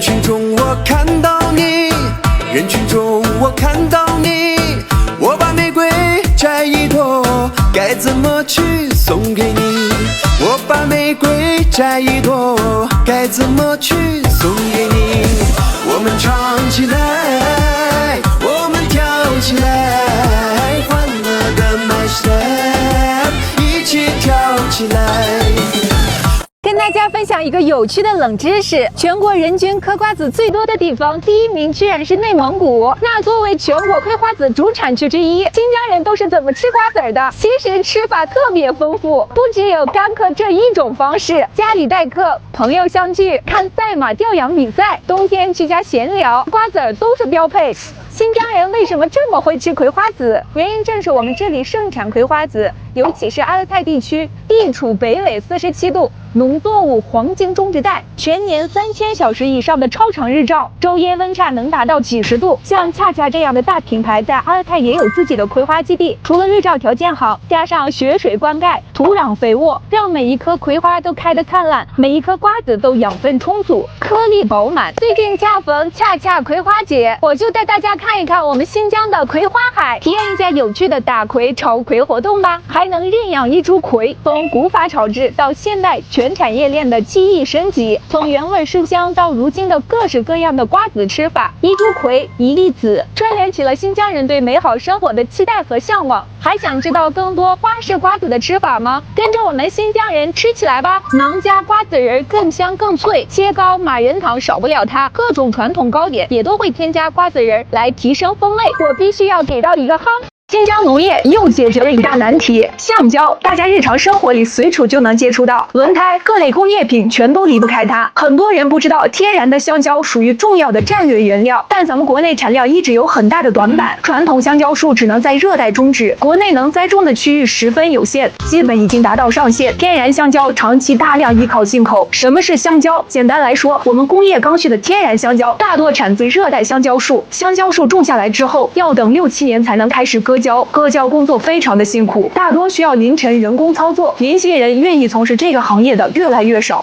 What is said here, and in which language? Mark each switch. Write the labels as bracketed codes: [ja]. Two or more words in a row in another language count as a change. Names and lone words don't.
[zh] 群中我看到你，人群中我看到你，我把玫瑰摘一朵，該怎麼去送給你？我把玫瑰摘一朵，該怎麼去送給你？我們唱起來，我們跳起來，歡樂的 [en] my step， [zh] 一起跳起來。跟大家分享一個有趣的冷知識，全國人均嗑瓜子最多的地方，第一名居然是內蒙古。那作為全國葵花籽主產區之一，新疆人都是怎麼吃瓜子的？其實吃法特別豐富，不只有乾嗑這一種方式，家裡待客、朋友相聚、看賽馬、吊羊比賽，冬天居家閒聊，瓜子都是標配。新疆人為什麼這麼會吃葵花籽？原因正是我們這裡盛產葵花籽，尤其是阿勒泰地區，地處北緯47度，農作物黃金種植帶，全年3000小時以上的超長日照，晝夜溫差能達到幾十度。像恰恰這樣的大品牌，在阿勒泰也有自己的葵花基地。除了日照條件好，加上雪水灌溉，土壤肥沃，讓每一顆葵花都開得燦爛，每一顆瓜子都養分充足，顆粒飽滿。最近恰逢恰恰葵花節，我就帶大家看一看我們新疆的葵花海，體驗一下有趣的打葵、炒葵活動吧。還能認養一株葵，從古法炒制到現代全產業鏈的技藝升級，從原味書香到如今的各式各樣的瓜子吃法，一株葵一粒籽，串聯起了新疆人對美好生活的期待和向往。還想知道更多花式瓜子的吃法嗎？麼？跟着我們新疆人吃起來吧！囊加瓜子仁更香更脆，切糕、马仁糖少不了它，各种传统糕点也都会添加瓜子仁来提升风味。我必须要给到一个哈！新疆农业又解决了一大难题，橡胶，大家日常生活里随处就能接觸到，轮胎、各類工業品全都離不開它。很多人不知道，天然的橡膠屬於重要的戰略原料，但咱們國內產量一直有很大的短板，傳統橡膠樹只能在熱帶種植，國內能栽種的區域十分有限，基本已經達到上限。天然橡膠長期大量依靠進口。什麼是橡膠？簡單來說，我們工業剛需的天然橡膠大多產自熱帶橡膠樹，橡膠樹種下來之後，要等6-7年才能開始割膠工作非常的辛苦，大多需要凌晨人工操作，年輕人願意從事這個行業的越來越少。